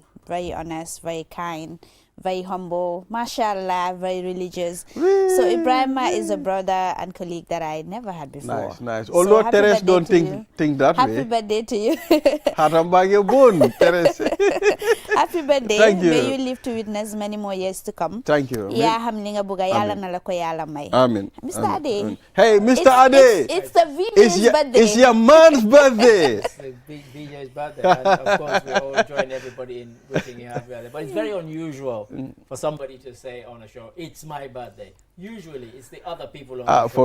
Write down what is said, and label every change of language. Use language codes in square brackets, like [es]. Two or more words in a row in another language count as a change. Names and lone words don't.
[en] Very honest, very kind, very humble, mashallah, very religious. So Ibrahim is a brother and colleague that I never had before. Nice. Although so Teres don't think that happy way. Happy birthday to you. Teres. Happy birthday. Thank you. May you live to witness many more years to come. Thank you. Yeah, hamlinga buga yala nalako yala mai. Amen. Mr. Ade. Hey, Mr. Ade. It's the VJ's birthday. It's your man's birthday. It's the VJ's birthday. And of course, we all join everybody in wishing you happy birthday. But it's very unusual for somebody to say on a show, "It's my birthday." Usually, it's the other people on the show.